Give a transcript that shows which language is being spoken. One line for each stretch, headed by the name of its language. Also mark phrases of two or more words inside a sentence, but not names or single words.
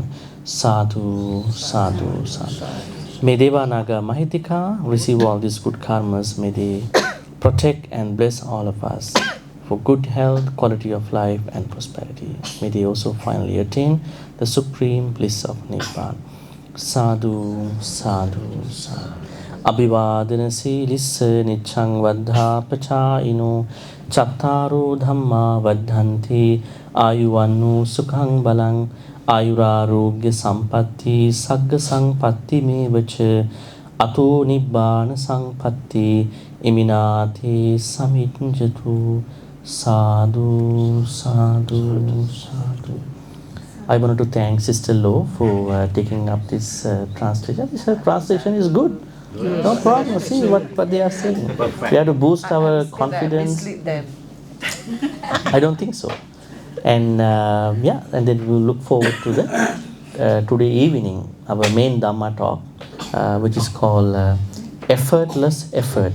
Pali: Sadhu, sadhu, sadhu.
English: May
Pali: Deva Naga Mahitika
English: receive all these good karmas. May they protect and bless all of us for good health, quality of life and prosperity. May they also finally attain the supreme bliss of Nibbana.
Pali: Sadhu, sadhu, sadhu. Abhivadana silissa nichang vaddha pachayino chattaro dhamma vaddhanti ayuvannu sukhang balang ayurarogya sampatti sagga sampatti mevacha ato nibbana sampatti iminati samijjatu. Sadhu, sadhu, sadhu.
English: I wanted to thank Sister Lo for taking up this translation. This translation is good. No problem. See what they are saying. We have to boost our confidence. I don't think so. And and then we'll look forward to the today evening, our main Dhamma talk, which is called Effortless Effort.